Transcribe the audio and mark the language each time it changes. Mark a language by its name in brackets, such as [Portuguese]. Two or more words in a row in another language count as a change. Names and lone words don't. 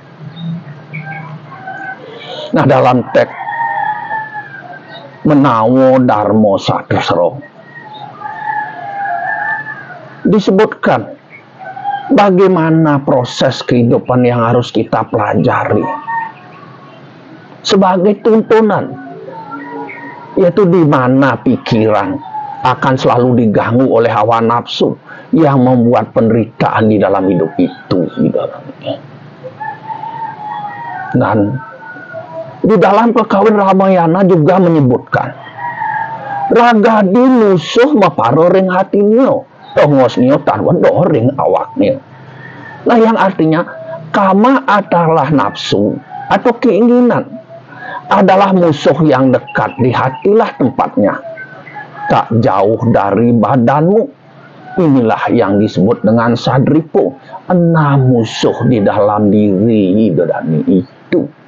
[Indonesian] Nah, dalam teks Menawa Dharma Sastra disebutkan bagaimana proses kehidupan yang harus kita pelajari sebagai tuntunan, yaitu di mana pikiran akan selalu diganggu oleh hawa nafsu yang membuat penderitaan di dalam hidup itu, Dan di dalam Kekawin Ramayana juga menyebutkan [Kawi] ragadi musuh maparo ring hatinyo, tongosnyo tanwendo ring awaknyo. [Indonesian] Nah, yang artinya kama adalah nafsu atau keinginan, adalah musuh yang dekat, di hatilah tempatnya, tak jauh dari badanmu. Inilah yang disebut dengan Sadripu, 6 musuh di dalam diri itu.